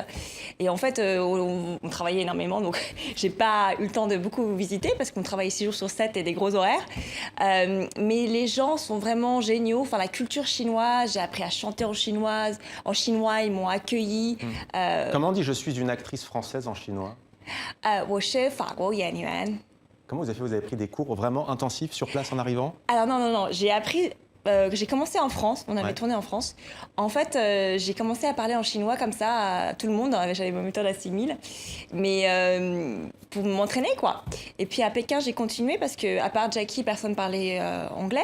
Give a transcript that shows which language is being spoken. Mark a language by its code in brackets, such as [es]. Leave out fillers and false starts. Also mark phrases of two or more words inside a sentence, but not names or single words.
[fr] Et en fait, on travaillait énormément, donc j'ai pas eu le temps de beaucoup visiter parce qu'on travaillait 6 jours sur 7 et des gros horaires. Mais les gens sont vraiment géniaux. Enfin, la culture chinoise, j'ai appris à chanter en chinois, ils m'ont accueillie. Comment on dit je suis une actrice française en chinois? [zh] 我是法国演员. [fr] Comment vous avez fait? Vous avez pris des cours vraiment intensifs sur place en arrivant? Alors non, j'ai appris... j'ai commencé en France, on avait tourné en France. En fait, j'ai commencé à parler en chinois comme ça à tout le monde. J'avais ma méthode à 6000, mais pour m'entraîner, quoi. Et puis à Pékin, j'ai continué parce qu'à part Jackie, personne parlait anglais.